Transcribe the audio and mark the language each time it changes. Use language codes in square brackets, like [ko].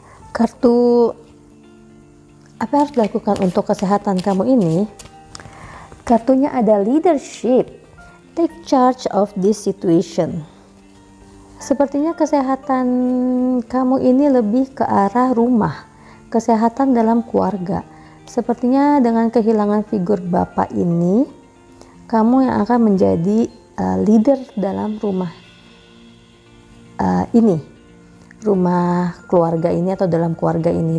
[id] Kartu apa harus dilakukan untuk kesehatan kamu ini? Kartunya ada leadership. [en] Take charge of this situation. [id] Sepertinya kesehatan kamu ini lebih ke arah rumah, kesehatan dalam keluarga. Sepertinya dengan kehilangan figur bapak ini, kamu yang akan menjadi leader dalam rumah ini, rumah keluarga ini atau dalam keluarga ini.